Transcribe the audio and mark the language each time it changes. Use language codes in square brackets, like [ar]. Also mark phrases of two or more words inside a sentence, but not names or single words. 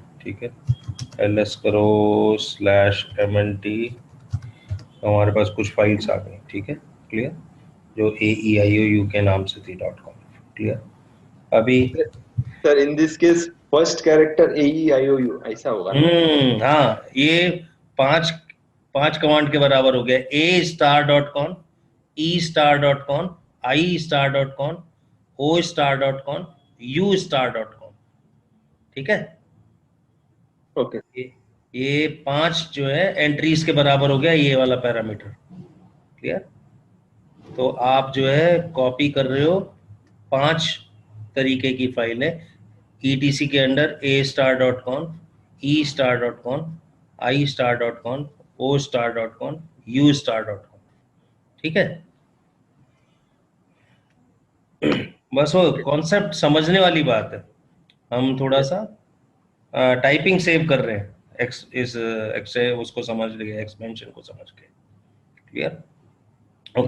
[hi] ठीक है। ls करो /MNT, हमारे पास कुछ फाइल्स आ गई। ठीक है, क्लियर, जो AEIOU के नाम से थी, [en] dot com. [hi] क्लियर। अभी सर, [en] in this case first character [hi] AEIOU ऐसा होगा ना? हाँ, ये पांच पांच कमांड के बराबर हो गया। [en] A*.con, E*.con, I*.con, O*.con, U*.con। [hi] ठीक है। ओके। ये पांच जो है एंट्रीज के बराबर हो गया ये वाला पैरामीटर। क्लियर। तो आप जो है कॉपी कर रहे हो पांच तरीके की फाइल है ETC के अंडर, [en] A*.con, E*.con, I*.con, O*.con, U*.con। [hi] ठीक है। बस वो ओके। कॉन्सेप्ट समझने वाली बात है। हम थोड़ा सा [en] typing save [hi] कर रहे हैं, इस एक्स उसको समझ लिए, एक्सपेंशन को समझ के। क्लियर। ओके।